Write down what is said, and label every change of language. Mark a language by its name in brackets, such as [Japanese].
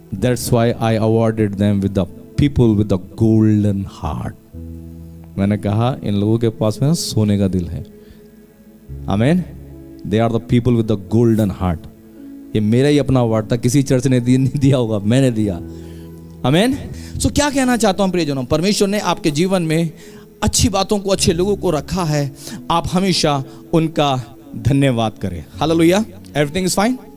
[English] That's why I awarded them with the people with the golden heart. [Hindi] मैंने कहा इन लोगों के पास में सोने का दिल है। आमीन। [English] They are the people with the golden heart. [Hindi] ये मेरा ही अपना अवार्ड था, किसी चर्च ने नहीं दिया होगा, मैंने दिया। आमीन। सो क्या कहना चाहता हूं प्रियजनों, परमेश्वर ने आपके जीवन में अच्छी बातों को, अच्छे लोगों को रखा है, आप हमेशा उनका धन्यवाद करें। हालेलुया। [English] Everything is fine.